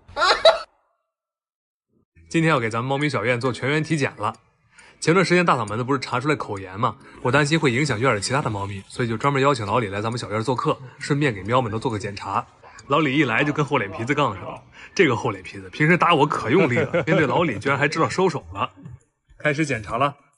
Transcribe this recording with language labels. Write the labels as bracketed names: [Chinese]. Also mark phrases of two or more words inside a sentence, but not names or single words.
[Chinese] 今天要給咱們貓咪小院做全員體檢了。前段時間大嗓門子不是查出來口炎嗎？我擔心會影響院裡其他的貓咪，所以就專門邀請老李來咱們小院做客，順便給喵們都做個檢查。老李一來就跟厚臉皮子槓上了，這個厚臉皮子平時打我可用力了，面對老李居然還知道收手了。開始檢查了。